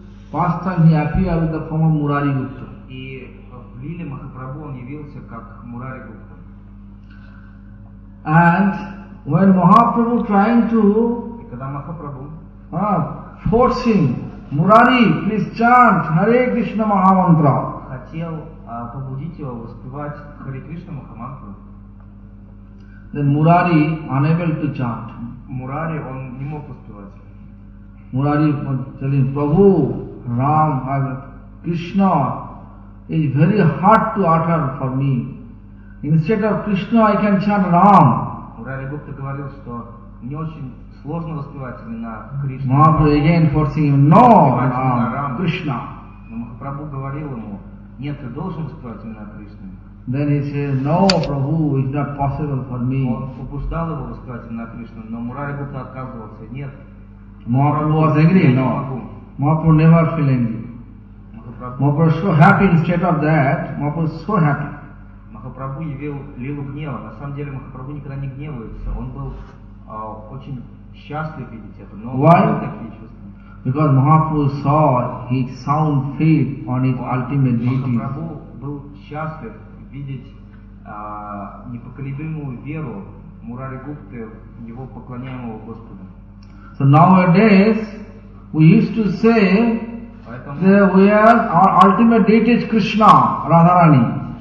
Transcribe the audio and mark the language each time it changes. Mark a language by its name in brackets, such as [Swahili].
[English] First time he appeared with the form of Murari Gupta. [Russian] И в Лиле Махапрабху он явился как Мурари Гупта. [English] And when Mahaprabhu trying to force him, Murari, please chant Hare Krishna Mahamantra. [Russian] Хотел побудить его воспевать Hare Krishna Mahamantra. [English] Then Murari unable to chant. [Russian] Murari он не мог воспевать. [English] Murari telling Prabhu, Ram, Krishna is very hard to utter for me. Instead of Krishna, I can chant Ram. [Russian] Murari Gupta говорил, что не очень сложно воспевать имена Кришна. [English] Mahaprabhu again forcing him, no, Ram, Krishna. [Russian] Но Махапрабху говорил ему, нет, ты должен воспевать имена Кришны. [English] Then he says, no, Prabhu, it's not possible for me. [Russian] Он побуждал его воспевать имена Кришны, но Murari Gupta отказывался, нет. [English] Mahaprabhu was angry, no. Mahaprabhu never feel angry. Mahaprabhu was so happy instead of that, Mahaprabhu was so happy. [Russian] Махапрабху явил лилу гнева. На самом деле Махапрабху никогда не гневается. Он был очень счастлив видеть это, но [English] why? [Russian] Он такие чувства. [English] Because Mahaprabhu saw his sound faith on his ultimate deity. [Russian] Махапрабху был счастлив видеть непоколебимую веру Мурари Гупты, его поклоняемого Господа. [English] So nowadays we used to say [Russian] поэтому [English] that we are our ultimate deity is Krishna, Radharani.